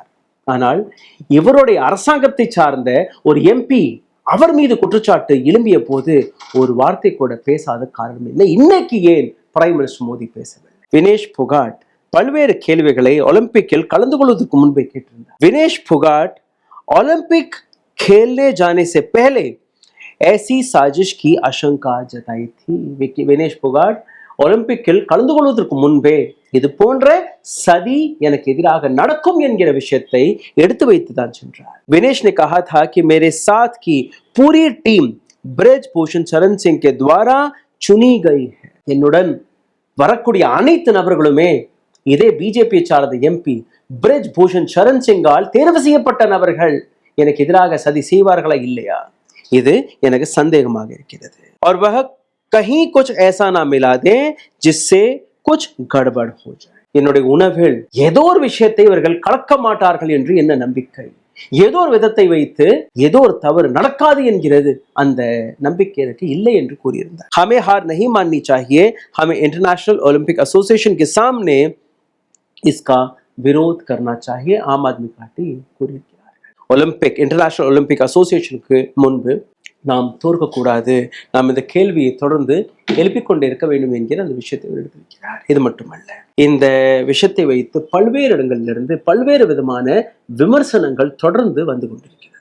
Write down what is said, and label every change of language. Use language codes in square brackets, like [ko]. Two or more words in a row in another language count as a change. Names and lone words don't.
[ta] ஆனால் இவருடைய அரசாங்கத்தை சார்ந்த ஒரு எம்பி அவர் மீது குற்றச்சாட்டு எழும்பிய போது ஒரு வார்த்தை கூட பேசாத காரணம் இல்லை. இன்னைக்கு ஏன் [en] prime minister [ta] மோடி பேசவில்லை? வினேஷ் புகாட் பல்வேறு கேள்விகளை ஒலிம்பிக்கில் கலந்து கொள்வதற்கு முன்பே கேட்டிருந்தார். [hi] வினேஷ் புகாட் ओलंपिक खेलने जाने से पहले ऐसी साजिश की आशंका जताई थी. [ta] विनेश फोगाट ஒலிம்பிக்கில் கலந்து கொள்வதற்கு முன்பே இது போன்ற சதி எனக்கு எதிராக நடக்கும் என்கிற விஷயத்தை எடுத்து வைத்துதான் சென்றார். [hi] विनेश ने कहा था कि मेरे साथ की पूरी टीम ब्रिज भूषण शरण सिंह के द्वारा चुनी गई है. [ta] என்னுடன் வரக்கூடிய அனைத்து நபர்களுமே இதே பிஜேபி சார்ந்த எம்பி பிரிஜ் பூஷன் சரண் சிங்கால் தேர்வு செய்யப்பட்ட நபர்கள். எனக்கு எதிராக சதி செய்வார்களா இல்லையா? இது எனக்கு சந்தேகமாக இருக்கிறது. [hi] और वह कहीं कुछ ऐसा ना मिला दे जिससे कुछ गड़बड़ हो जाए. [ta] என்னுடைய உணவில் ஏதோ ஒரு விஷயத்தை இவர்கள் கலக்க மாட்டார்கள் என்று என்ன நம்பிக்கை? ஏதோ ஒரு விதத்தை வைத்து ஏதோ ஒரு தவறு நடக்காது என்கிறது அந்த நம்பிக்கை எனக்கு இல்லை என்று கூறியிருந்தார். [hi] हमें हार नहीं माननी चाहिए. हमें इंटरनेशनल ओलंपिक एसोसिएशन के सामने इसका विरोध करना चाहिए. [ta] आम आदमी पार्टी கூறியிருக்கிறார்கள். ஒலிம்பிக் இன்டர்நேஷனல் ஒலிம்பிக் அசோசியேஷனுக்கு முன்பு நாம் தோற்கக்கூடாது, நாம் இந்த கேள்வியை தொடர்ந்து எழுப்பிக் கொண்டே இருக்க வேண்டும் என்கிற அந்த விஷயத்தை எடுத்திருக்கிறார். இது மட்டுமல்ல, இந்த விஷயத்தை வைத்து பல்வேறு இடங்களிலிருந்து பல்வேறு விதமான விமர்சனங்கள் தொடர்ந்து வந்து கொண்டிருக்கிறது.